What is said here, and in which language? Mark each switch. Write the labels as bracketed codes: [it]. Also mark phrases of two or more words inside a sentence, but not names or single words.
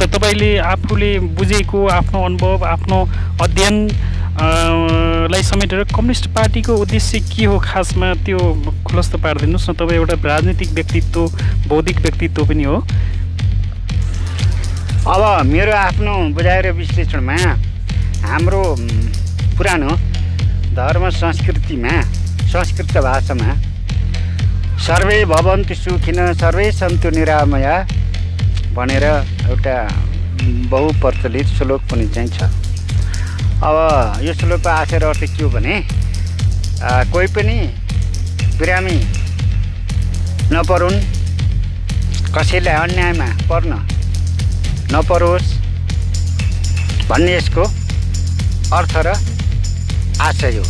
[ne] तपाईँले आफूले बुझेको आफ्नो अनुभव, आफ्नो अध्ययन लाई समेटेर कम्युनिस्ट पार्टीको उद्देश्य के हो खासमा, त्यो खुलस्त पारिदिनुहोस् न। तपाईँ एउटा राजनीतिक व्यक्तित्व, बौद्धिक व्यक्तित्व पनि हो। अब मेरो आफ्नो बुझाइ र विश्लेषणमा हाम्रो पुरानो धर्म संस्कृतिमा, संस्कृत भाषामा [sa] सर्वे भवन्तु सुखिनः सर्वे सन्तु निरामया [ne] भनेर एउटा बहुप्रचलित श्लोक पनि चाहिँ छ। अब यो श्लोकको आशय र अर्थ के हो भने कोही पनि बिरामी नपरुन्, कसैलाई अन्यायमा पर्न नपरोस् भन्ने यसको अर्थ र आशय हो।